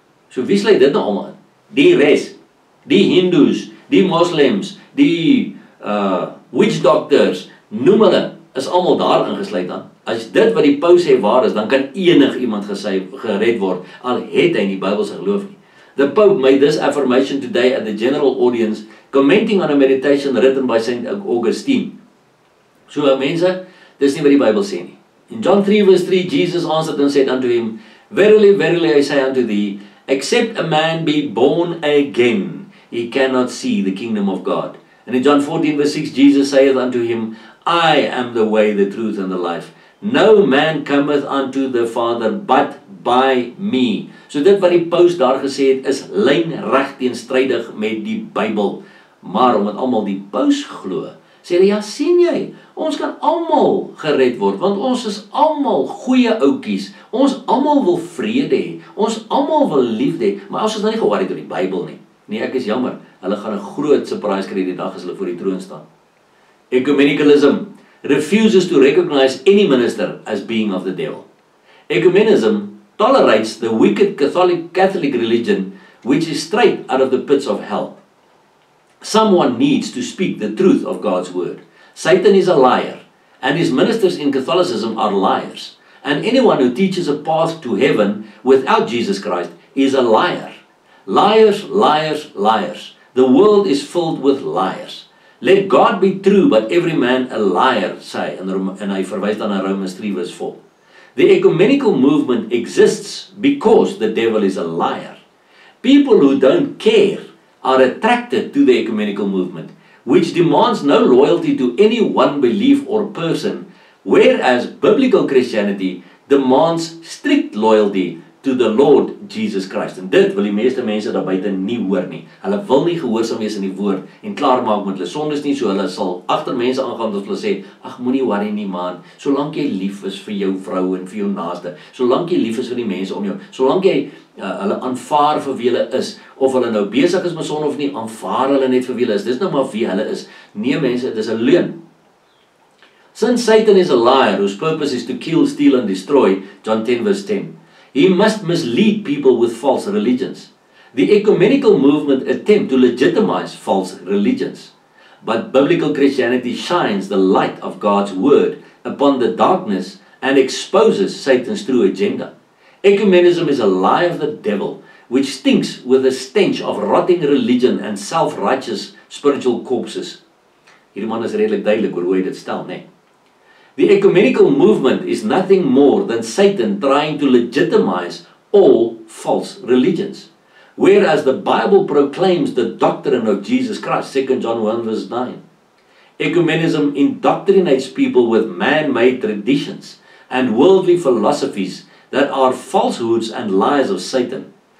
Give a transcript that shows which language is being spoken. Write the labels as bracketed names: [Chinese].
[Afrikaans] So wie sluit dit nou allemaal in? Die res, die Hindoes, die Moslems, die witch doctors, noem hulle, is allemaal daar ingesluit dan. As dit wat die paus sê waar is, dan kan enig iemand gered word, al het hy nie Bybelse geloof nie. [English] The Pope made this affirmation today at the general audience, commenting on a meditation written by St. Augustine. [Afrikaans] So mense, dis nie wat die Bybel sê nie. [English] In John 3 verse 3, Jesus answered and said unto him, Verily, verily I say unto thee, except a man be born again, he cannot see the kingdom of God. And in John 14 verse 6, Jesus saith unto him, I am the way, the truth, and the life. No man cometh unto the Father but by me. [Afrikaans] So dit wat die paus daar gesê het, is lynreg teenstrydig met die Bybel. Maar omdat almal die paus glo, sê hulle, ja, sien jy, ons kan almal gered word, want ons is almal goeie oukies, ons almal wil vrede hê, ons almal wil liefde hê, maar ons is nou nie geworried oor die Bybel nie. Nee, ek is jammer, hulle gaan 'n groot surprise kry die dag as hulle voor die troon staan. [English] Ecumenicalism refuses to recognize any minister as being of the devil. Ecumenism tolerates the wicked Catholic religion, which is straight out of the pits of hell. Someone needs to speak the truth of God's word. Satan is a liar, and his ministers in Catholicism are liars. And anyone who teaches a path to heaven without Jesus Christ is a liar. Liars, liars, liars. The world is filled with liars. Let God be true, but every man a liar, [Afrikaans] sê, en hy verwys dan na [English] Romans 3 verse 4. The ecumenical movement exists because the devil is a liar. People who don't care are attracted to the ecumenical movement, which demands no loyalty to any one belief or person, whereas biblical Christianity demands strict loyalty to the Lord Jesus Christ. [Afrikaans] En dit wil die meeste mense daar buite nie hoor nie. Hulle wil nie gehoorsaam wees in die woord en klaarmaak met hulle sondes nie, so hulle sal agter mense aangaan wat hulle sê, ag moenie worry nie man, solank jy lief is vir jou vrou en vir jou naaste, solank jy lief is vir die mense om jou, solank jy hulle aanvaar vir wie hulle is, of hulle nou besig is met sonde of nie, aanvaar hulle net vir wie hulle is, dis nou maar wie hulle is. Nee mense, dis 'n leuen. [English] Since Satan is a liar whose purpose is to kill, steal and destroy, John 10 verse 10, he must mislead people with false religions. The ecumenical movement attempt to legitimize false religions. But biblical Christianity shines the light of God's word upon the darkness and exposes Satan's true agenda. Ecumenism is a lie of the devil, which stinks with a stench of rotting religion and self-righteous spiritual corpses. [Afrikaans] Hierdie man is redelik duidelik oor hoe hy dit stel, nee. [English] The ecumenical movement is nothing more than Satan trying to legitimize all false religions. Whereas the Bible proclaims the doctrine of Jesus Christ, 2 John 1 verse 9. Ecumenism indoctrinates people with man-made traditions and worldly philosophies that are falsehoods and lies of Satan.